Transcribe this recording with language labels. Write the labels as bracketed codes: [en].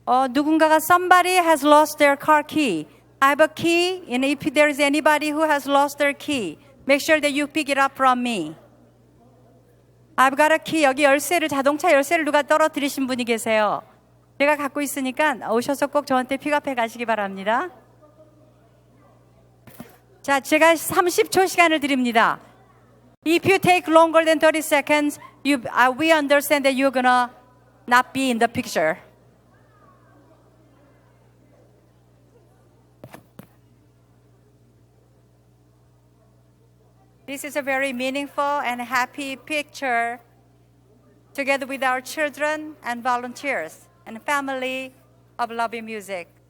[ko] 누군가가 [en] somebody has lost their car key. I have a key, and if there is anybody who has lost their key, make sure that you pick it up from me. I've got a key. [ko] 여기 자동차 열쇠를 누가 떨어뜨리신 분이 계세요. 제가 갖고 있으니까 오셔서 꼭 저한테 픽업해 가시기 바랍니다. 자, 제가 30초 시간을 드립니다. [en] If you take longer than 30 seconds, we understand that you're gonna not be in the picture. This is a very meaningful and happy picture together with our children and volunteers and family of loving music.